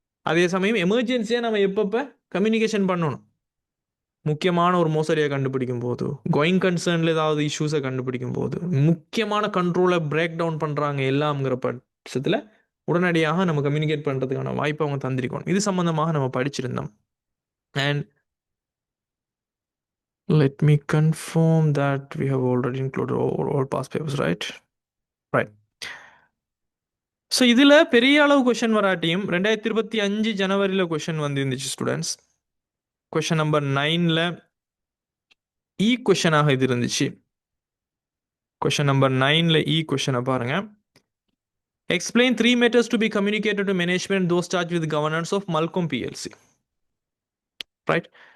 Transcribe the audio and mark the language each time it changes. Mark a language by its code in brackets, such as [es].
[ta] அதே சமயம் எமர்ஜென்சியாக நம்ம எப்பப்போ கம்யூனிகேஷன் பண்ணணும். முக்கியமான ஒரு மோசடியை கண்டுபிடிக்கும் போது, கோயிங் கன்சர்னில் ஏதாவது இஷ்யூஸை கண்டுபிடிக்கும் போது, முக்கியமான கண்ட்ரோலை பிரேக் டவுன் பண்ணுறாங்க எல்லாம்ங்கிற பட்சத்தில் உடனடியாக நம்ம கம்யூனிகேட் பண்ணுறதுக்கான வாய்ப்பை அவங்க தந்திருக்கணும். இது சம்மந்தமாக நம்ம படிச்சிருந்தோம். [en] And let me confirm that we have already included all past papers, right? [ta] So இதில் பெரிய அளவு கொஷின் வராட்டியும் 2025 ஜனவரியில் கொஷின் வந்துருந்துச்சு ஸ்டூடெண்ட்ஸ். கொஷின் நம்பர் 9ல் இ கொஷனாக இது இருந்துச்சு. கொஷின் நம்பர் 9ல் இ கொஷனை பாருங்க. [en] Explain 3 matters to be communicated to management those charged with governance of Malcolm PLC. Right.